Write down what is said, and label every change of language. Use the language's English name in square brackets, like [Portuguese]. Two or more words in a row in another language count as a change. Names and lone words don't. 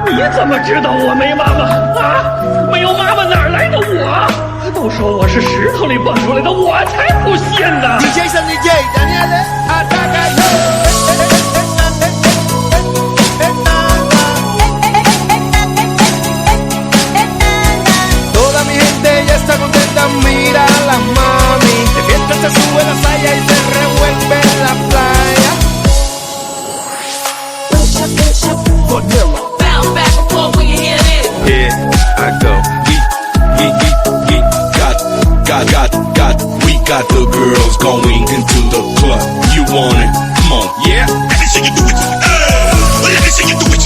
[Chinese] 怎么知道我没妈妈啊？没有妈妈哪儿来的我？都说我是石头里蹦出来的，我才不信呢 [Spanish] ！DJ San DJ, Daniele, ataca Toda mi gente ya está contenta, mira a la mami. De mientras se sube la saya y se revuelve en la playa. [English] Vanilla. Bounce back and forth when you hear this. Here I go. We got the girls going into the club. You want it? Come on, yeah. Let me see you do it. Let me see you do it.